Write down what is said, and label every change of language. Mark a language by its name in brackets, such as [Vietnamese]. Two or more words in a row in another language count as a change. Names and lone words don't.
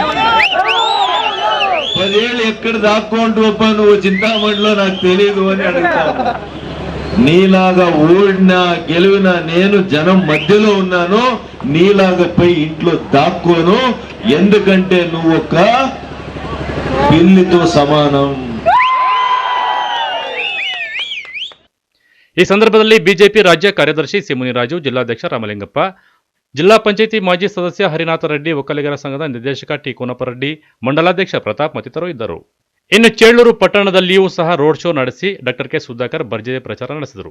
[Telugu] 10 ఏళ్ళు ఎక్కడ దాక్కుంటూ నువ్వు చింతామణిలో నాకు తెలియదు అని అడుగుతాను. నీలాగా ఓడినా గెలివినా నేను జనం మధ్యలో ఉన్నాను, నీలాగా పోయి ఇంట్లో దాక్కోను. ఎందుకంటే నువ్వు ఒక పిల్లితో సమానం. [Kannada] ಈ ಸಂದರ್ಭದಲ್ಲಿ ಬಿಜೆಪಿ ರಾಜ್ಯ ಕಾರ್ಯದರ್ಶಿ ಸಿಮುನಿರಾಜು, ಜಿಲ್ಲಾಧ್ಯಕ್ಷ ರಾಮಲಿಂಗಪ್ಪ, ಜಿಲ್ಲಾ ಪಂಚಾಯಿತಿ ಮಾಜಿ ಸದಸ್ಯ ಹರಿನಾಥ ರೆಡ್ಡಿ, ಒಕ್ಕಲಿಗರ ಸಂಘದ ನಿರ್ದೇಶಕ ಟಿ ಕೋನಪ್ಪರೆಡ್ಡಿ, ಮಂಡಲಾಧ್ಯಕ್ಷ ಪ್ರತಾಪ್ ಮತ್ತಿತರರು ಇದ್ದರು. ಇನ್ನು ಚೇಳೂರು ಪಟ್ಟಣದಲ್ಲಿಯೂ ಸಹ ರೋಡ್ ಶೋ ನಡೆಸಿ ಡಾಕ್ಟರ್ ಕೆ ಸುಧಾಕರ್ ಭರ್ಜರಿ ಪ್ರಚಾರ ನಡೆಸಿದರು.